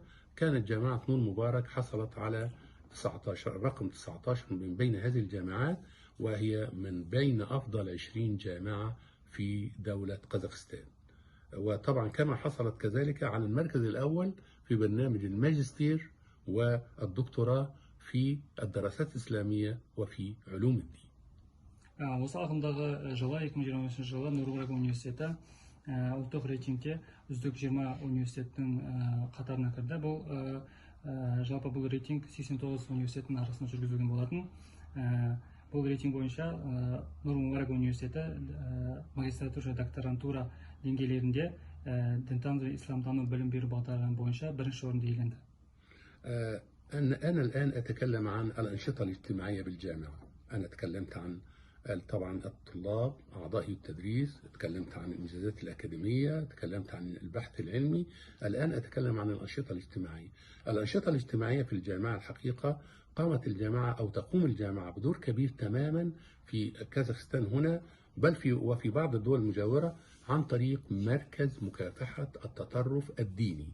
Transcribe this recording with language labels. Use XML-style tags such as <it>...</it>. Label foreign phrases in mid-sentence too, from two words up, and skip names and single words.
<ar>كانت جامعة نور مبارك حصلت على 19 رقم 19 من بين هذه الجامعات، وهي من بين أفضل 20 جامعة في دولة قزاقستان. وطبعا كما حصلت كذلك على المركز الأول في برنامج الماجستير والدكتوراه في الدراسات الإسلامية وفي علوم الدين.</ar> <kk>Осы ағымдағы жылы 2023 жылы Нұр Мубарак университеті ұлттық рейтингте үздік 20 университеттің қатарына кірді. Жалпы бұл рейтинг 89 университеттің арасында жүргізілген болатын. Бұл рейтинг бойынша Нұр Мубарак университеті магистратура, докторантура деңгейлерінде дінтану және исламтану білім беру бағдарлары бойынша бірінші орынды иеленді.</kk> <ar>أنا الآن أتكلم عن الأنشطة الاجتماعية بالجامعة. أنا تكلمت عن طبعا الطلاب أعضاء التدريس، تكلمت عن الإنجازات الأكاديمية، تكلمت عن البحث العلمي. الآن أتكلم عن الأنشطة الاجتماعية. الأنشطة الاجتماعية في الجامعة الحقيقة قامت الجامعة أو تقوم الجامعة بدور كبير تماما في كازاخستان هنا، بل وفي بعض الدول المجاورة، عن طريق مركز مكافحة التطرف الديني.</ar>